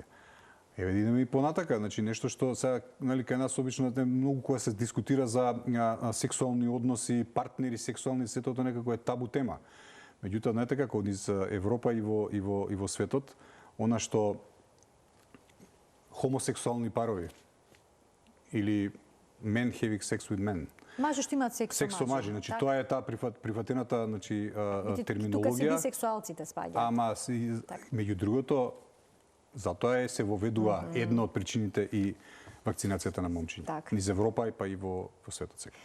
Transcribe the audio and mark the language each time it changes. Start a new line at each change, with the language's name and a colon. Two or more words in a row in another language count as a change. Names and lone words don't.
Macedonian: Еве да идеме и понатака, значи нешто што сега кај нас обично многу кога се дискутира за сексуални односи, партнери сексуални, сето тоа некако е табу тема. Меѓутоа знаете како низ Европа и во светот, она што хомосексуални парови или
English: men having sex with men.
Macedonian: Мажи што имаат секс со мажи, значи тоа е таа прифатената терминологија. Тука се бисексуалците спаѓаат. Ама меѓу другото затоа се воведува една од причините и вакцинацијата на момчиња. Низ Европа па и во светот сега.